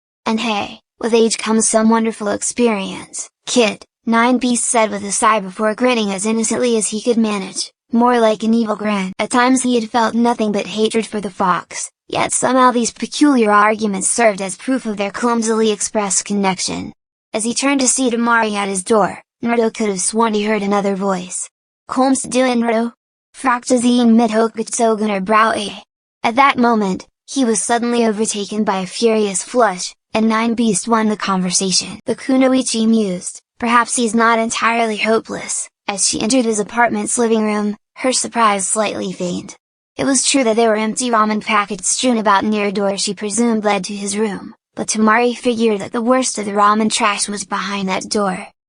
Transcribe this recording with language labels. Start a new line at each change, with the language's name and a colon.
English: And hey, with age comes some wonderful experience, kid, Nine Beast said with a sigh before grinning as innocently as he could manage, more like an evil grin. At times he had felt nothing but hatred for the fox, yet somehow these peculiar arguments served as proof of their clumsily expressed connection. As he turned to see Temari at his door, Naruto could have sworn he heard another voice.
German: "Kommst du Naruto? Fragte sie ihn mit hochgezogener Braue."
English: At that moment, he was suddenly overtaken by a furious flush, and Nine Beast won the conversation. The kunoichi mused, perhaps he's not entirely hopeless. As she entered his apartment's living room, her surprise slightly feigned. It was true that there were empty ramen packets strewn about near a door she presumed led to his room, but Temari figured that the worst of the ramen trash was behind that door.